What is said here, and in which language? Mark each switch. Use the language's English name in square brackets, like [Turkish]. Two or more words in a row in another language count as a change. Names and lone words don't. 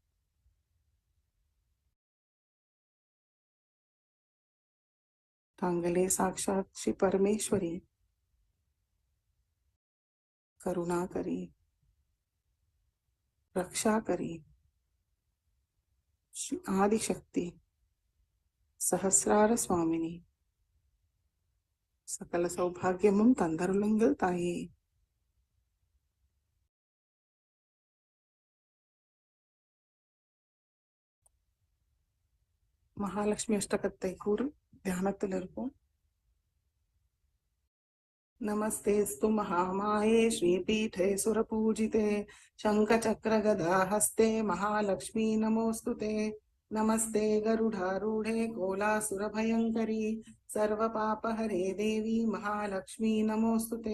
[Tamil] தாங்களே சாக்ஷாத் ஸ்ரீ பரமேஸ்வரி, கருணாகரி, ரக்ஷாகரி, ஸ்ரீ ஆதிசக்தி, சஹஸ்ரார சுவாமினி, சகல சௌபாகியமும் தந்தருளுங்கள் தாயே. மகாலட்சுமி அஷ்டகத்தை கூறி தியானத்தில் இருப்போம். [Sanskrit] नमस्तेस्तु महामाये श्रीपीठे सुरपूजिते शङ्खचक्रगदाहस्ते महालक्ष्मी नमोऽस्तुते. नमस्ते गरुडारूढे कोलासुरभयङ्करी सर्वपापहरे देवी महालक्ष्मी नमोऽस्तुते.